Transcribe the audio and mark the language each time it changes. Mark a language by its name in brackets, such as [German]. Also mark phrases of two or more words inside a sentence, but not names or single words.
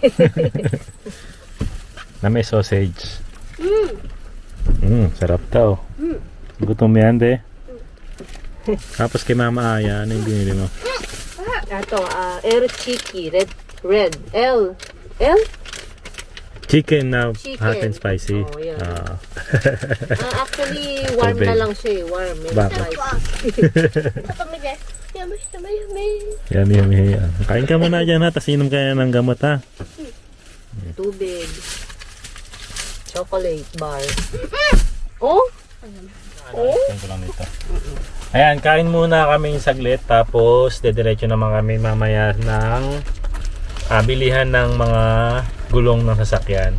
[Filipino] Na may sausage. Sarap daw. Gutom yan, de. Tapos kay Mama Aya, ano yung binili mo? Ito, Chiki, red, L. Chicken na [English] Chicken. hot and spicy. Oh, yeah. Ah. Actually, warm [Filipino] Tubig. na lang siya eh. Warm. May Bakit? [English] spicy. [Japanese] ちょっと見てやめやめやめ [Filipino] Yummy. Kain ka muna dyan, ha. Tapos inom ka na ng gamot, ha. Tubig. [English] Chocolate bar. [Filipino] Oh? Kain ko lang dito. Ayan, kain muna kami saglit. Tapos, dediretso naman kami mamaya ng bilihan ng mga gulong ng sasakyan.